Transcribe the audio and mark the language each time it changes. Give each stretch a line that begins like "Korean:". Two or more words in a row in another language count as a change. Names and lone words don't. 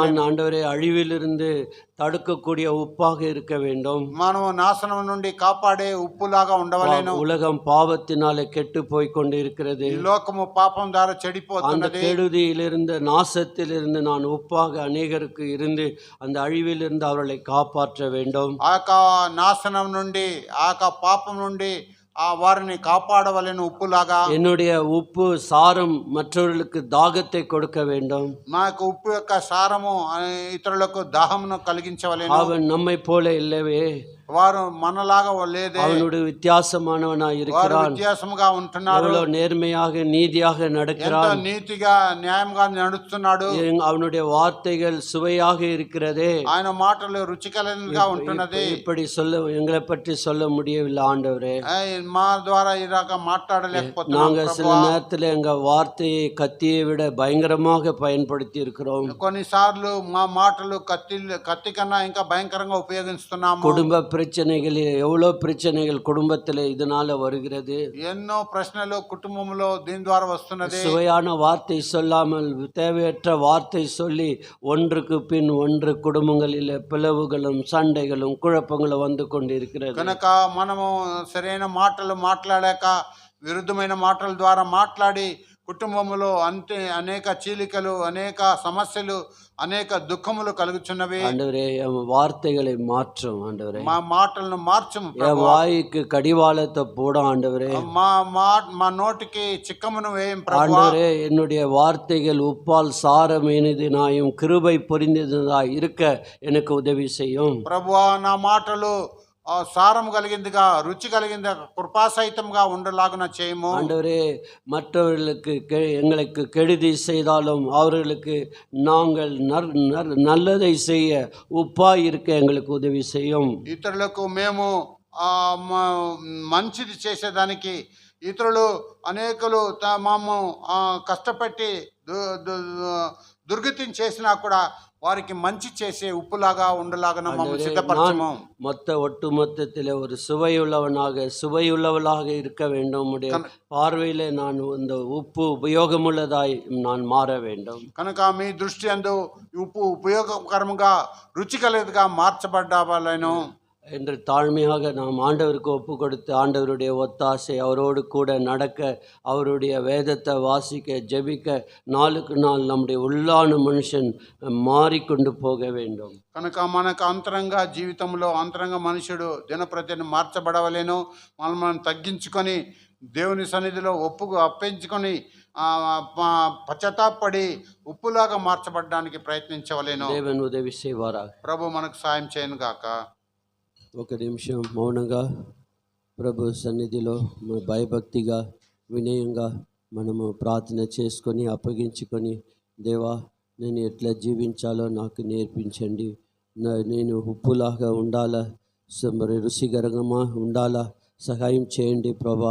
Tamil: நான் ஆண்டவரே அழிவிலிருந்து தடுக்கக்கூடிய உப்பாக இருக்க வேண்டும்.
Telugu: మనం నాశనం నుండి కాపాడే ఉప్పులాగా ఉండవలేను.
Tamil: உலகம் பாவத்தினாலே கெட்டு போய் கொண்டு இருக்கிறது.
Telugu: ఈ లోకము పాపం ద్వారా அந்த చెడిపోతున్నది.
Tamil: கெடுதியிலிருந்து, நாசத்திலிருந்து நான் உப்பாக அநேகருக்கு இருந்து அந்த அழிவிலிருந்து அவர்களை காப்பாற்ற வேண்டும்.
Telugu: ఆ యొక్క నాశనం నుండి, ఆ యొక్క పాపం నుండి వారిని కాపాడవలెను ఉప్పులాగా.
Tamil: என்னுடைய உப்பு சாரம் மற்றவர்களுக்கு தாகத்தை கொடுக்க வேண்டும்.
Telugu: మా యొక్క ఉప్పు యొక్క సారము ఇతరులకు దాహమును కలిగించవలెను.
Tamil: அவன் நம்மை போல இல்லவே,
Telugu: వారు మనలాగా లేదే,
Tamil: அவனுடைய வித்தியாசமானவனாய் వారు இருக்கிறான்.
Telugu: వ్యత్యాసముగా ఉంటున్నారు.
Tamil: எவ்வளவு நேர்மையாக நீதியாக ఎంతో நடக்கிறான்.
Telugu: నీతిగా న్యాయంగా నడుస్తున్నాడు.
Tamil: அவனுடைய வார்த்தைகள் சுவையாக இருக்கிறதே.
Telugu: ఆయన మాటలు రుచికరంగా ఉంటున్నది.
Tamil: இப்படி சொல்ல எங்களை பற்றி சொல்ல முடியவில்லை ஆண்டவரே.
Telugu: మా ద్వారా ఇలాగ మాట్లాడలేకపోతున్నాం
Tamil: நாங்க சில ప్రభువా. நேரத்துல எங்க வார்த்தையை கத்தியை விட பயங்கரமாக பயன்படுத்தி இருக்கிறோம்.
Telugu: కొన్నిసార్లు మా మాటలు కత్తి కన్నా ఇంకా భయంకరంగా ఉపయోగిస్తున్నాము.
Tamil: குடும்ப பிரச்சனைகள், எவ்வளவு பிரச்சனைகள் குடும்பத்துல இதனால வருகிறது.
Telugu: ఎన్నో ప్రశ్నలు కుటుంబంలో దీని ద్వారా వస్తున్నది.
Tamil: சுவையான வார்த்தை சொல்லாமல் தேவையற்ற வார்த்தை சொல்லி ஒன்றுக்கு பின் ஒன்று குடும்பங்களில் பிளவுகளும் சண்டைகளும் குழப்பங்களும் வந்து கொண்டிருக்கிறது.
Telugu: కనుక మనము సరైన మాటలు మాట్లాడాక విరుద్ధమైన మాటల ద్వారా మాట్లాడి కుటుంబంలో అనేక చీలికలు, అనేక సమస్యలు, అనేక దుఃఖములు కలుగుచున్నవి.
Tamil: ஆண்டவரே, என் வார்த்தைகளை மாற்றும் ஆண்டவரே.
Telugu: మా మాటలను మార్చము என் ప్రభువా.
Tamil: வாய்க்கு கடிவாளத்தை போடும் ஆண்டவரே.
Telugu: మా నోటికి చిక్కమును వేయం ప్రభువా.
Tamil: ஆண்டவரே, என்னுடைய வார்த்தைகள் உப்பால் சாரம் இனிதினாயும் கிருபை பொரிந்ததாய் இருக்க எனக்கு உதவி செய்யும்
Telugu: ప్రభువా. నా మాటలు సారం కలిగిందిగా, రుచి కలిగిందిగా, కృపాసహితంగా ఉండలాగున చేయము
Tamil: ஆண்டவரே. மற்றவர்களுக்கு எங்களுக்கு கெடுதி செய்தாலும் அவர்களுக்கு நாங்கள் நல்லதை செய்ய உப்பாய் இருக்க எங்களுக்கு உதவி செய்யும்.
Telugu: ఇతరులకు మేము మంచిది చేసేదానికి, ఇతరులు అనేకులు మాము కష్టపెట్టి దుర్గతిని చేసినా కూడా వారికి మంచి చేసే ఉప్పులాగా ఉండలాగా మమ్మల్ని సిద్ధపరచము.
Tamil: ஒட்டுமொத்தத்தில் ஒரு சுவையுள்ளவளாக இருக்க வேண்டும். பார்வையிலே நான் இந்த உப்பு உபயோகமுள்ளதாய் நான் மாற வேண்டும்.
Telugu: కనుక మీ దృష్టి అందు ఉప్పు ఉపయోగకరంగా రుచికలదిగా మార్చబడ్డాలను
Tamil: என்று தாழ்மையாக நாம் ஆண்டவருக்கு ஒப்பு கொடுத்து ஆண்டவருடைய ஒத்தாசை, அவரோடு கூட நடக்க, அவருடைய வேதத்தை வாசிக்க, ஜெபிக்க, நாளுக்கு நாள் நம்முடைய உள்ளான மனுஷன் மாறிக்கொண்டு போக வேண்டும்.
Telugu: కనుక మనకు అంతరంగ జీవితంలో అంతరంగ మనుషుడు దినప్రతిదిన మార్చబడవలేను. మనం తగ్గించుకొని దేవుని సన్నిధిలో అప్పించుకొని పశ్చాత్తాపడి ఉప్పులాగా మార్చబడడానికి ప్రయత్నించవలేను.
Tamil: தேவன் உதவி செய்வாராக.
Telugu: ప్రభు మనకు సాయం చేయను గాక. ఒక నిమిషం మౌనంగా ప్రభు సన్నిధిలో భయభక్తిగా వినయంగా మనము ప్రార్థన చేసుకొని అప్పగించుకొని, దేవా, నేను ఎట్లా జీవించాలో నాకు నేర్పించండి. నేను ఉప్పులాగా ఉండాలా, మరి రుచికరంగా ఉండాలా, సహాయం చేయండి ప్రభా.